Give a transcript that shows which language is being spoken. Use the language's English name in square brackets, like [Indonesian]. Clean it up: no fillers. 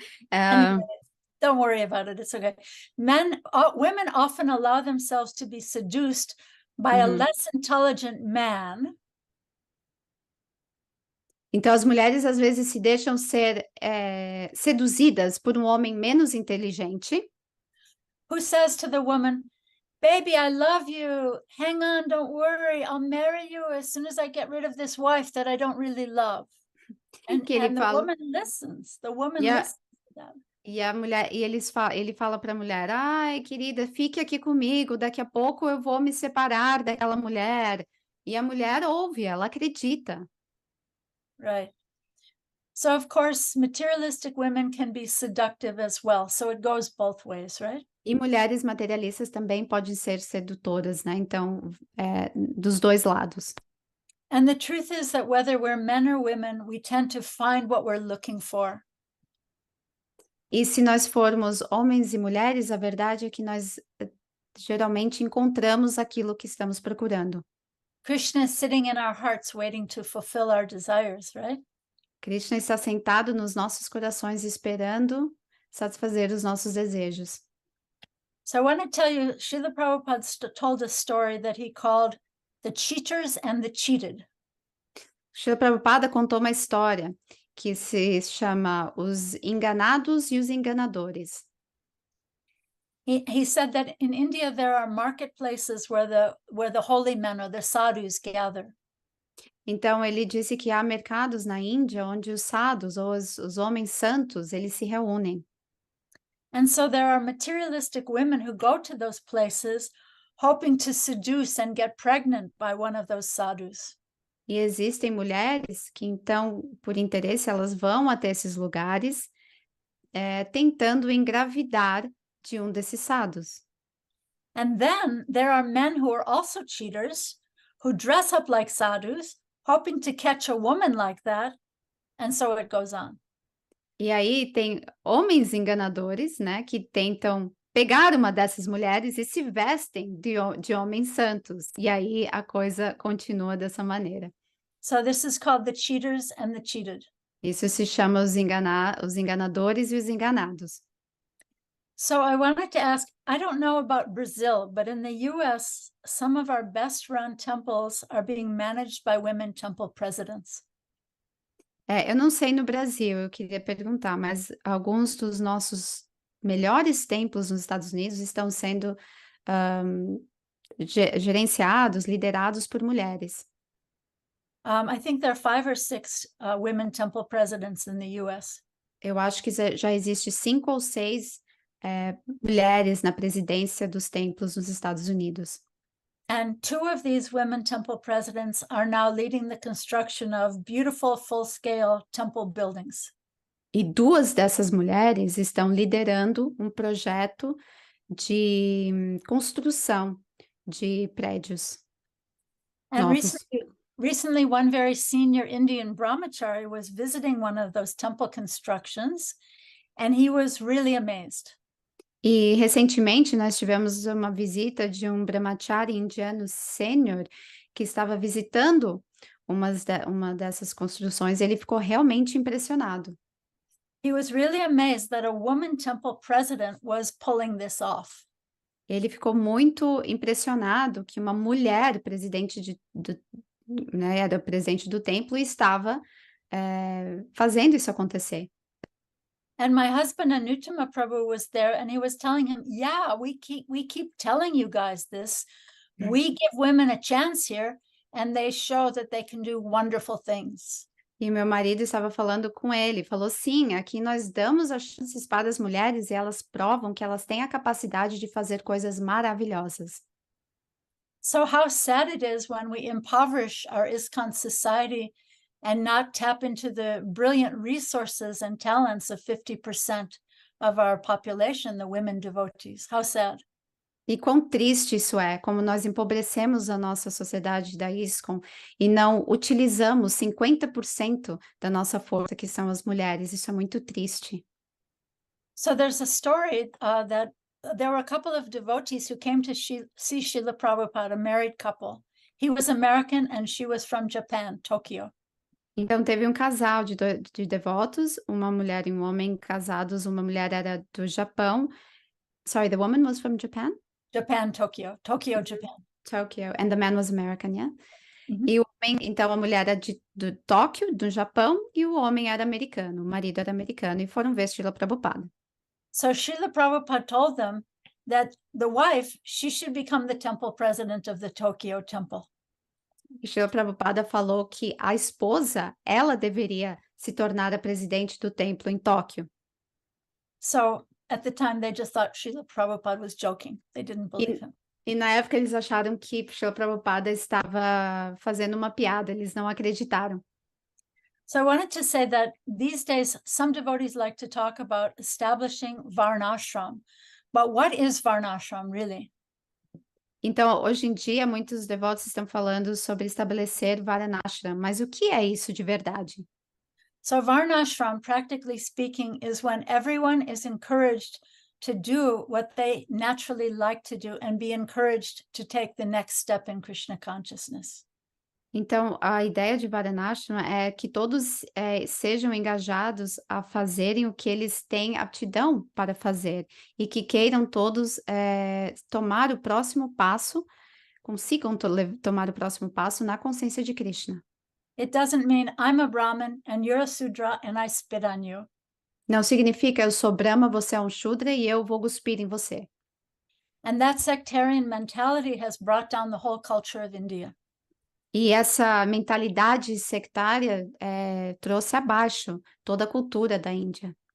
[English] Anyway, don't worry about it. It's okay. Women often allow themselves to be seduced by a less intelligent man. [Portuguese] Então, as mulheres às vezes se deixam ser seduzidas por um homem menos inteligente. [English] Who says to the woman, baby, I love you. Hang on, don't worry. I'll marry you as soon as I get rid of this wife that I don't really love. And the woman listens. The woman listens to that. [Portuguese] E ele fala para a mulher: ai, querida, fique aqui comigo, daqui a pouco eu vou me separar daquela mulher. E a mulher ouve, ela acredita. [English] Right. So, of course, materialistic women can be seductive as well. So it goes both ways, right? [Portuguese] E mulheres materialistas também podem ser sedutoras, né? Então, dos dois lados. [English] And the truth is that whether we're men or women, we tend to find what we're looking for. [Portuguese] E se nós formos homens e mulheres, a verdade é que nós geralmente encontramos aquilo que estamos procurando. [English] Krishna is sitting in our hearts waiting to fulfill our desires, right? [Portuguese] Krishna está sentado nos nossos corações esperando satisfazer os nossos desejos. [English] So I want to tell you, Srila Prabhupada told a story that he called The Cheaters and the Cheated. [Portuguese] Srila Prabhupada contou uma história que se chama Os Enganados e os Enganadores. [English] He said that in India there are marketplaces where the holy men or the sadhus gather. [Portuguese] Então, ele disse que há mercados na Índia onde os sadhus, ou os homens santos, eles se reúnem. [English] And so there are materialistic women who go to those places hoping to seduce and get pregnant by one of those sadhus. [Portuguese] E existem mulheres que, então, por interesse, elas vão até esses lugares tentando engravidar de um desses sadhus. [English] And then there are men who are also cheaters, who dress up like sadhus, hoping to catch a woman like that, and so it goes on. [Portuguese] E aí tem homens enganadores, né, que tentam pegar uma dessas mulheres e se vestem de homens santos. E aí a coisa continua dessa maneira. [English] So this is called the cheaters and the cheated. [Portuguese] Isso se chama os enganadores e os enganados. [English] So I wanted to ask, I don't know about Brazil, but in the US, some of our best run temples are being managed by women temple presidents. [Portuguese] Eu não sei no Brasil, eu queria perguntar, mas alguns dos nossos melhores templos nos Estados Unidos estão sendo gerenciados, liderados por mulheres. [English] I think there are 5 or 6 women temple presidents in the US. [Portuguese] Eu acho que já existe 5 ou 6 mulheres na presidência dos templos nos Estados Unidos. [English] And 2 of these women temple presidents are now leading the construction of beautiful full-scale temple buildings. [Portuguese] E 2 dessas mulheres estão liderando um projeto de construção de prédios [English] And [Portuguese] novos. [English] recently, one very senior Indian brahmachari was visiting one of those temple constructions, and he was really amazed. [Portuguese] E recentemente nós tivemos uma visita de um brahmachari indiano sênior que estava visitando uma dessas construções. Ele ficou realmente impressionado. [English] He was really amazed that a woman temple president was pulling this off. [Portuguese] Ele ficou muito impressionado que uma mulher presidente né, era o presidente do templo e estava fazendo isso acontecer. [English] And my husband Anutama Prabhu was there, and he was telling him, "Yeah, we keep telling you guys this. We give women a chance here, and they show that they can do wonderful things." [Portuguese] E meu marido estava falando com ele, falou: sim, aqui nós damos as chances para as mulheres e elas provam que elas têm a capacidade de fazer coisas maravilhosas. [English] So how sad it is when we impoverish our ISKCON society and not tap into the brilliant resources and talents of 50% of our population, the women devotees. How sad. [Portuguese] E quão triste isso é, como nós empobrecemos a nossa sociedade da ISKCON e não utilizamos 50% da nossa força, que são as mulheres. Isso é muito triste. [English] So there's a story that there were a couple of devotees who came to see Srila Prabhupada, a married couple. He was American and she was from Japan, Tokyo. [Portuguese] Então, teve um casal de devotos, uma mulher e um homem casados. Uma mulher era do Japão. [English] Sorry, the woman was from Japan? Japan, Tokyo, Japan. Tokyo, and the man was American, yeah? Uhum. [Portuguese] E o homem, então, a mulher era do Tóquio, do Japão, e o homem era americano, o marido era americano, e foram ver Srila Prabhupada. [English] So Srila Prabhupada told them that the wife, she should become the temple president of the Tokyo temple. [Portuguese] E Srila Prabhupada falou que a esposa, ela deveria se tornar a presidente do templo em Tóquio. [English] So at the time, they just thought Srila Prabhupada was joking. They didn't believe him. [Portuguese] E na época eles acharam que Srila Prabhupada estava fazendo uma piada, eles não acreditaram. [English] So I wanted to say that these days, some devotees like to talk about establishing Varnashram. But what is Varnashram really? [Portuguese] Então, hoje em dia, muitos devotos estão falando sobre estabelecer Varnashram, mas o que é isso de verdade? [English] So Varnashram, practically speaking, is when everyone is encouraged to do what they naturally like to do and be encouraged to take the next step in Krishna consciousness. [Portuguese] Então, a ideia de Varanashram é que todos sejam engajados a fazerem o que eles têm aptidão para fazer e que queiram todos tomar o próximo passo, consigam tomar o próximo passo na consciência de Krishna. [English] It doesn't mean I'm a Brahmin and you're a Sudra and I spit on you. [Portuguese] Não significa eu sou Brahma, você é um Shudra e eu vou cuspir em você. [English] And that sectarian mentality has brought down the whole culture of India. [Portuguese] E essa mentalidade sectária trouxe abaixo toda a cultura da Índia.